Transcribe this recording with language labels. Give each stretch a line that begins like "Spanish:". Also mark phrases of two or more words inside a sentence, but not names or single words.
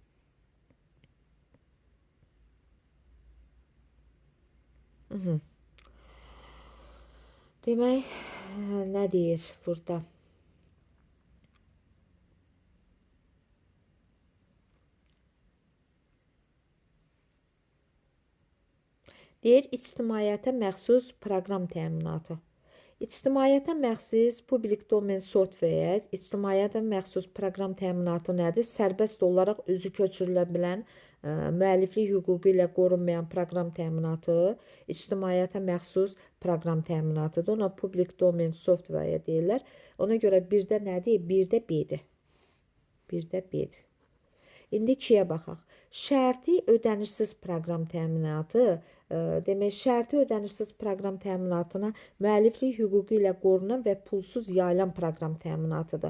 Azerbaijani: Demək, nə deyir burada? Deyir, ictimaiyyətə məxsus proqram təminatı. İctimaiyyətə məxsus
English: public domain software,
Azerbaijani: ictimaiyyətə məxsus proqram təminatı nədir? Sərbəst olaraq özü köçürülə bilən, müəlliflik hüququ ilə qorunmayan proqram təminatı ictimaiyyətə məxsus proqram təminatıdır. Ona
English: public domain software
Azerbaijani: deyirlər. Ona görə birdə nədir? Birdə B-dir. Birdə B-dir. İndi 2-yə baxaq. Şərti ödənişsiz proqram təminatı, demək, şərti ödənişsiz proqram təminatına müəlliflik hüququ ilə qorunan və pulsuz yayılan proqram təminatıdır.